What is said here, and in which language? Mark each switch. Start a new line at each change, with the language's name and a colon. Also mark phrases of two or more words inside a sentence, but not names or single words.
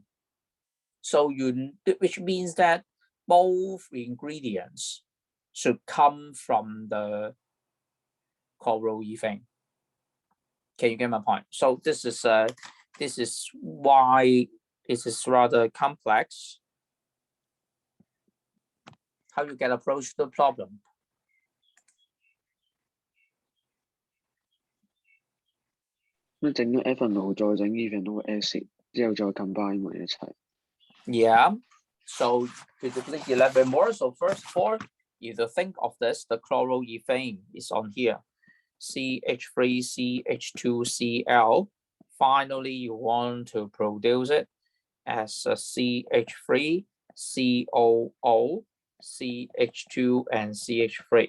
English: So which means that both ingredients should come from the chloroethane. Can you get my point? So this is why this is rather complex. How you can approach the problem?
Cantonese: 咁整咗 ethanol 再整
English: ethanol acid
Cantonese: 之後再 combine 埋一齊。
English: Yeah. So to elaborate more, so first of all, you to think of this, the chloroethane is on here. CH3CH2Cl. Finally, you want to produce it as a CH3COO, CH2, and CH3.